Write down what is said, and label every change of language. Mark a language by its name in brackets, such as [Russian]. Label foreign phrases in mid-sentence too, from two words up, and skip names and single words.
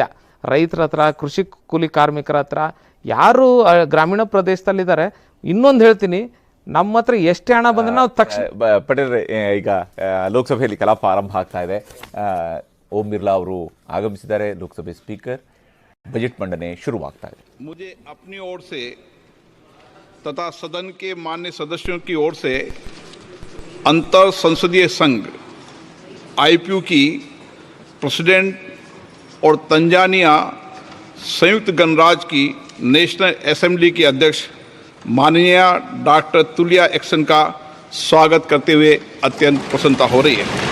[Kannada] ರೈತರ ಹತ್ರ, ಕೃಷಿ ಕೂಲಿ ಕಾರ್ಮಿಕರ ಹತ್ರ, ಯಾರು ಗ್ರಾಮೀಣ ಪ್ರದೇಶದಲ್ಲಿದ್ದಾರೆ. ಇನ್ನೊಂದು ಹೇಳ್ತೀನಿ, ನಮ್ಮ ಹತ್ರ ಎಷ್ಟೇ ಹಣ ಬಂದರೆ ನಾವು ತಕ್ಷಣ ಪಟೇಲ್ರೆ, ಈಗ ಲೋಕಸಭೆಯಲ್ಲಿ ಕಲಾಪ ಆರಂಭ ಆಗ್ತಾ ಇದೆ. ಓಂ ಬಿರ್ಲಾ ಅವರು ಆಗಮಿಸಿದ್ದಾರೆ, ಲೋಕಸಭೆ ಸ್ಪೀಕರ್. [Hindi] बजट मंडने शुरुआत है। मुझे अपनी ओर से तथा सदन के मान्य सदस्यों की ओर से अंतर संसदीय संघ आईपीयू की प्रेसिडेंट और तंजानिया संयुक्त गणराज्य की नेशनल असेंबली की अध्यक्ष माननीय डॉक्टर तुलिया एक्सन का स्वागत करते हुए अत्यंत प्रसन्नता हो रही है।